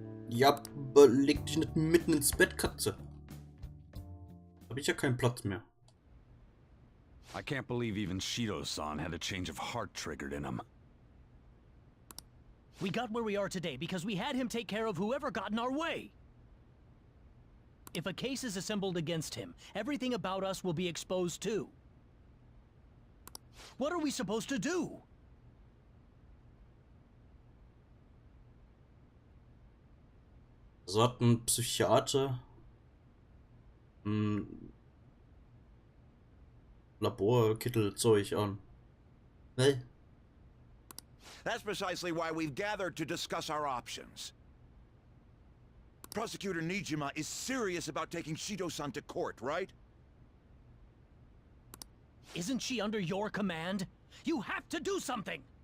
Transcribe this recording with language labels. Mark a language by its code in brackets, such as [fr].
[de] Ja, aber leg dich nicht mitten ins Bett, Katze. Hab ich ja keinen Platz mehr. [en] I can't believe even Shido-san had a change of heart triggered in him. We got where we are today because we had him take care of whoever got in our way. If a case is assembled against him, everything about us will be exposed too. What are we supposed to do? [de] So hat ein Psychiater ein Laborkittelzeug an. Ne? [en] That's precisely why we've gathered to discuss our options. Prosecutor Nijima is serious about taking Shido-san to court, right? Isn't she under your command? You have to do something!